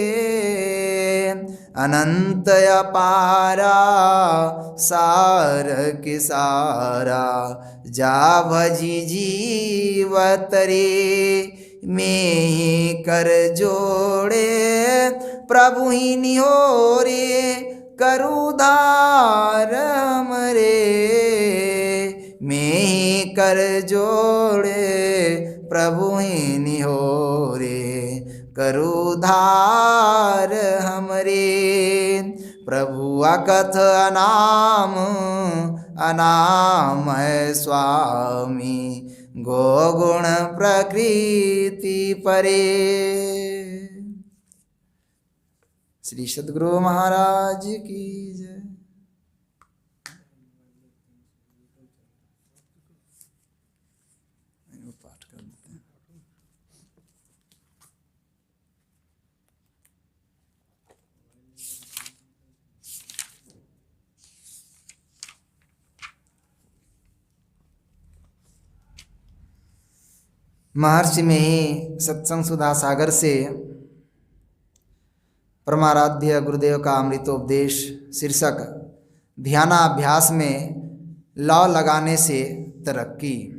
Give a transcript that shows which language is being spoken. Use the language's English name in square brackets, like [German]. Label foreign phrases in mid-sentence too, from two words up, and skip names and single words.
[Hindi] अनंत अपारा सार के सारा जा भजी जीवत रे। में ही कर जोड़े प्रभु ही निहोरे करुधार हमरे। में ही कर जोड़े प्रभु ही निहोरे करुधार हमरे। प्रभु अकथ अनाम अनामय स्वामी गोगुण प्रकृति परे। श्री सद्गुरु महाराज की जय। पाठ कर देते हैं। महर्षि में ही सत्संग सुधा सागर से परमाराध्य गुरुदेव का अमृतोपदेश शीर्षक ध्यानाभ्यास में लौ लगाने से तरक्की।